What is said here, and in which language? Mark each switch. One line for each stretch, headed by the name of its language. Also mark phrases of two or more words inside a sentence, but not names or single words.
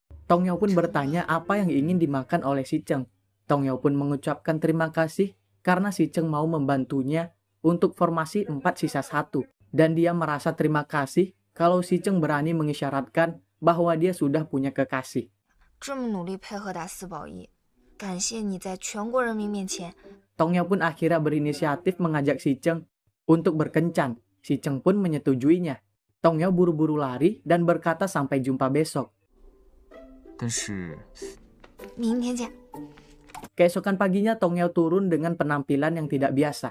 Indonesian: Tong Yao pun bertanya apa yang ingin dimakan oleh Si Cheng. Tong Yao pun mengucapkan terima kasih karena Si Cheng mau membantunya untuk formasi 4-1. Dan dia merasa terima kasih kalau Si Cheng berani mengisyaratkan bahwa dia sudah punya kekasih.
Chinese: 这么努力配合打4保1，感谢你在全国人民面前。
Indonesian: Tong Yao pun akhirnya berinisiatif mengajak Si Cheng untuk berkencan. Si Cheng pun menyetujuinya. Tong Yao buru-buru lari dan berkata sampai jumpa besok.
Chinese: 明天见。
Indonesian: Keesokan paginya Tong Yao turun dengan penampilan yang tidak biasa.